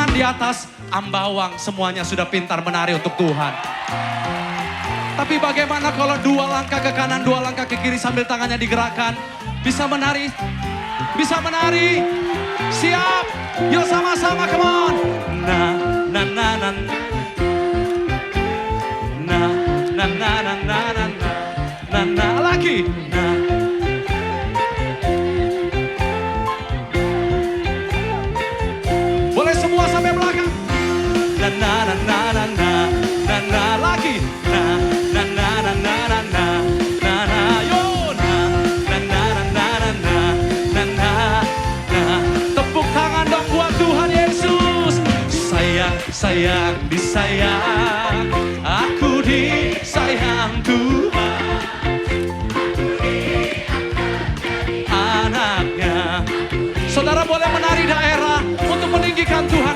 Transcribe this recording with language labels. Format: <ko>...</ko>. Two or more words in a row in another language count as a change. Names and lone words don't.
<id>atas, ambawang semuanya sudah pintar menari untuk Tuhan. Tapi bagaimana kalau 2 langkah ke kanan, 2 langkah ke kiri sambil tangannya digerakkan? Bisa menari? Bisa menari? Siap? Yuk sama-sama,</id> <en>come on. Na na na na na na na na na na na na lagi. Na.</en> <id>Boleh semua sampai belakang. Na na na na na na na na lagi. Na na na na na na na na na yo na na na na na na na na na. Tepuk tangan dong buat Tuhan Yesus. Sayang, sayang, disayang. Aku disayang Tuhan. Anaknya. Saudara boleh menari daerah untuk meninggikan Tuhan.</id>